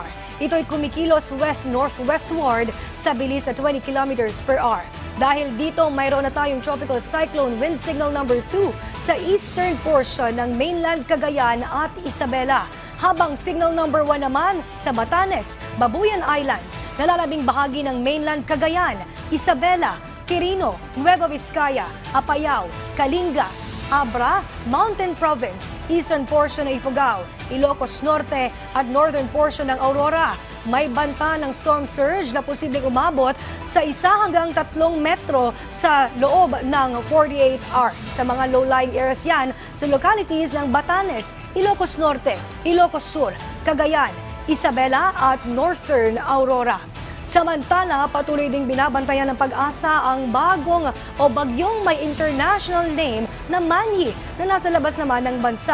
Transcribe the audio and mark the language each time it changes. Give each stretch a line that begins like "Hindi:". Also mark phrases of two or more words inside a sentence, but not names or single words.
Filipino: Ito'y kumikilos west-northwestward sa bilis na 20
English: kilometers per hour.
Filipino: Dahil dito, mayroon na tayong
English: tropical cyclone wind signal number 2
Filipino: sa
English: eastern portion
Filipino: ng mainland Cagayan at Isabela. Habang
English: signal number
Filipino: 1 naman sa Batanes, Babuyan Islands, nalalabing bahagi ng mainland Cagayan, Isabela, Quirino, Nueva Vizcaya, Apayao, Kalinga, Abra, Mountain Province,
English: eastern portion
Filipino: ng Ifugao, Ilocos Norte at
English: northern portion
Filipino: ng Aurora. May banta ng
English: storm surge
Filipino: na posibleng umabot sa 1 hanggang 3 metro sa loob ng 48 hours. Sa mga
English: low-lying areas
Filipino: yan sa localities ng Batanes, Ilocos Norte, Ilocos Sur, Cagayan, Isabela at Northern Aurora. Samantala, patuloy ding binabantayan ng Pag-asa ang bagyong may
English: international name
Filipino: na Manny na nasa labas naman ng bansa.